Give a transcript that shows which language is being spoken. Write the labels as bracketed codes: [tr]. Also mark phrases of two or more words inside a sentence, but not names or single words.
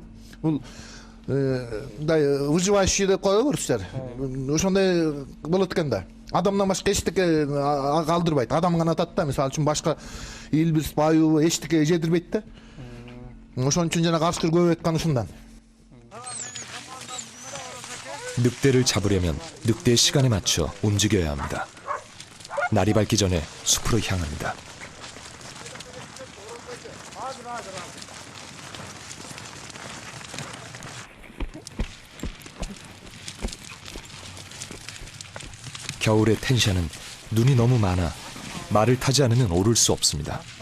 [ky] Бул мындай выживающий деп кое көрсүздөр. Ошондой болот экен да. Адамдан башка эчтеке калтырбайт. Адам гана атат да. Мисалы үчүн башка илбирс, баюу эчтеке жедирбейт да. Ошон үчүн жана каршы көп айткан ушундан. [ko] 늑대를 잡으려면 늑대의 시간에 맞춰 움직여야 합니다. 날이 밝기 전에 숲으로 향합니다. 겨울의 텐샤는 눈이 너무 많아 말을 타지 않으면 오를 수 없습니다.